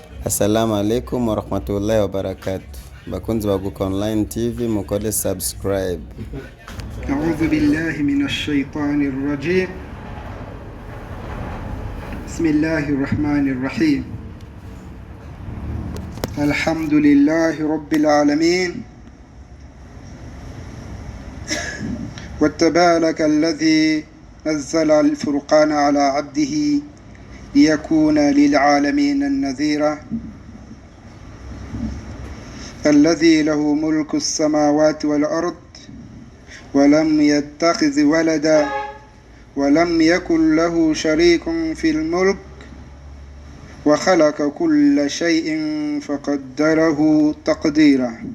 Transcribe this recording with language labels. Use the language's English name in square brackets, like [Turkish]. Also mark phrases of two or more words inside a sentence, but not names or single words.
[Arabic] السلام عليكم ورحمة الله وبركاته. [Kinyarwanda] Bakunzi ba Guka Online TV mukole subscribe. [Arabic] أعوذ بالله من الشيطان الرجيم. بسم الله الرحمن الرحيم. الحمد لله رب العالمين. وتبارك الذي نزل الفرقان على عبده ليكون للعالمين النذيرا الذي له ملك السماوات والأرض ولم يتخذ ولدا ولم يكن له شريك في الملك وخلق كل شيء فقدره تقديرا